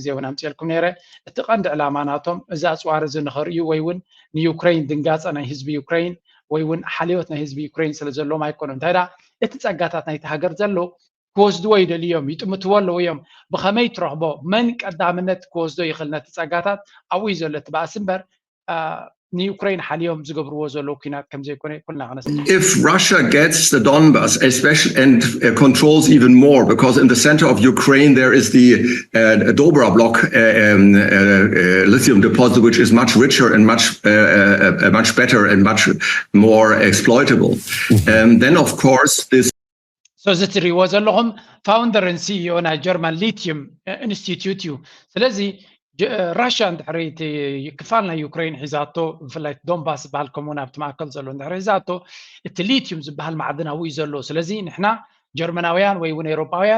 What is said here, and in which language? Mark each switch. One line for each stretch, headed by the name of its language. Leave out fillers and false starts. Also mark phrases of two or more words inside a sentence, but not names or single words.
Tigrinya: እውን ኣምፅልኩም ነይረ እቲ ቀንዲ ዕላማ ናቶም እዚ ኣፅዋር እዚ ንኸርእዩ ወይ እውን ንዩክሬን ድንጋፀ ናይ ህዝቢ ዩክሬን ወይ እውን ሓልዮት ናይ ህዝቢ ዩክሬን ስለ ዘለዎም ኣይኮኑ እንታይ ዳ እቲ ፀጋታት ናይቲ ሃገር ዘሎ ክወስድዎ ይደልዮም ይጥምትዎ ኣለዎ እዮም ብኸመይ ትረኽቦ መን ቀዳምነት ክወስዶ ይኽእል ነቲ ፀጋታት ኣብኡ እዩ ዘሎ እቲ በኣስ እምበር ንዩክሬን ሓልዮም ዝገብርዎ ዘሎ ኩናት ከም ዘይኮነ ኩልና ክነስ
English: If Russia gets the Donbas especially and controls even more because in the center of Ukraine there is the Dobra block lithium deposit which is much richer and much better and much more exploitable then of course this
Tigrinya: so እዚ ትሪእዎ ዘለኹም ፋውንደር ን ሲኢኦ ናይ ጀርመን ሊቲየም ኢንስቲትዩት እዩ ስለዚ ራሽያ እንድሕሪ ክፋል ናይ ዩክሬን ሒዛቶ ብፍላይ ዶንባስ ዝበሃል ከምኡውን ኣብቲ ማእከል ዘሎ እንድሕሪ ሒዛቶ እቲ ሊቲዩም ዝበሃል ማዕድን ኣብኡ እዩ ዘሎ ስለዚ ንሕና ጀርመናውያን ወይ እውን ኤሮፓውያን